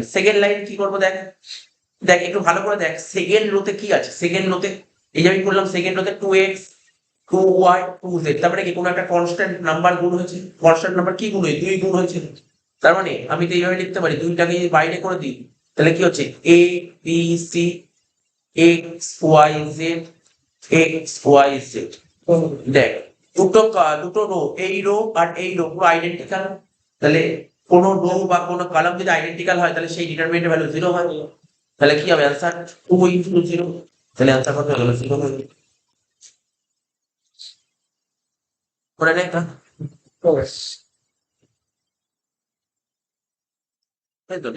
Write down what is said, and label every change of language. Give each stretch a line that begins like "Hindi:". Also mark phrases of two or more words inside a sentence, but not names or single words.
English: second line
Bangla: কি করবো, দেখ দেখ একটু ভালো করে দেখ, সেকেন্ড রোতে কি আছে, সেকেন্ড রোতে এই যে আমি করলাম, সেকেন্ড রোতে 2x 2y 2z, তারপরে কি কোনো একটা
English: constant number
Bangla: গুণ হয়েছে,
English: constant number
Bangla: কি গুণ হয়েছে, 2 গুণ হয়েছে। তার মানে আমি তো এইভাবে লিখতে পারি, দুইটাকে যদি বাইরে করে দিই তাহলে কি হচ্ছে,
English: a b c x y z x y z।
Bangla: দেখ দুটো রো, এই রো আর এই রো পুরো আইডেন্টিক্যাল, তাহলে কোনো রো বা কোনো কলাম যদি আইডেন্টিক্যাল হয় তাহলে সেই ডিটারমিনেন্টের ভ্যালু 0 হয়। তাহলে কি হবে
English: answer 2 into 0,
Bangla: তাহলে অ্যান্সার কত হলো 0 হয়ে গেল। করে নে এটা, তাই তো।